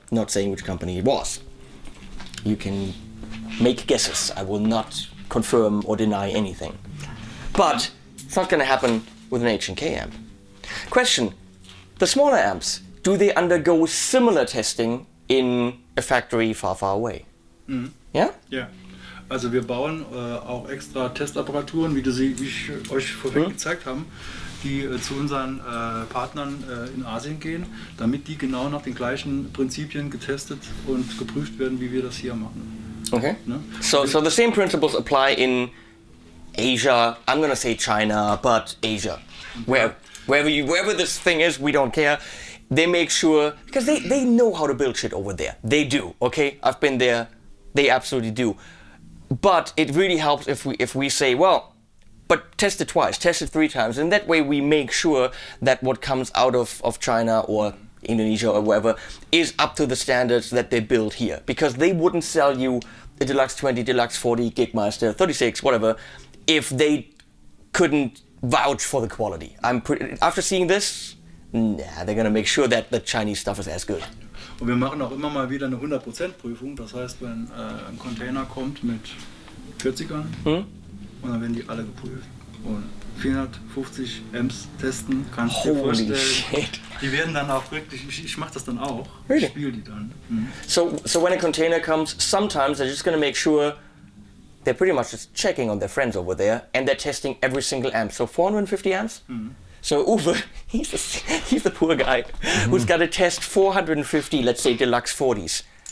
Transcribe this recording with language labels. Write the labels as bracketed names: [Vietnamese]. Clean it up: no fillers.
[English] Not saying which company it was. You can make guesses. I will not confirm or deny anything. But it's not going to happen with an H&K amp. Question, the smaller amps, do they undergo similar testing in a factory far, far away? [German] Ja? Ja. Also wir bauen auch extra Testapparaturen, wie ich euch vorhin gezeigt habe, die zu unseren Partnern in Asien gehen, damit die genau nach den gleichen Prinzipien getestet und geprüft werden, wie wir das hier machen. Okay. Ne? [English] So the same principles apply in Asia. I'm gonna say China, but Asia, wherever this thing is, we don't care. They make sure, because they know how to build shit over there. They do. Okay, I've been there. They absolutely do. But it really helps if we say, well, but test it twice, test it 3 times, and that way we make sure that what comes out of China or Indonesia or wherever is up to the standards that they build here. Because they wouldn't sell you a Deluxe 20, Deluxe 40, Gigmeister, 36, whatever, if they couldn't vouch for the quality. After seeing this, they're gonna make sure that the Chinese stuff is as good. [German] Und wir machen auch immer mal wieder eine 100% Prüfung. Das heißt, wenn ein Container kommt mit 40ern und dann werden die alle geprüft. Und 450 Amps testen, kannst du dir vorstellen. [English] Shit. [German] Die werden dann auch wirklich, ich mache das dann auch. [English] Really? [German] Ich spiele die dann. [English] So when a container comes, sometimes they're just gonna make sure they're pretty much just checking on their friends over there and they're testing every single amp. So 450 amps? So Uwe, he's the poor guy who's got to test 450, let's say, Deluxe 40s.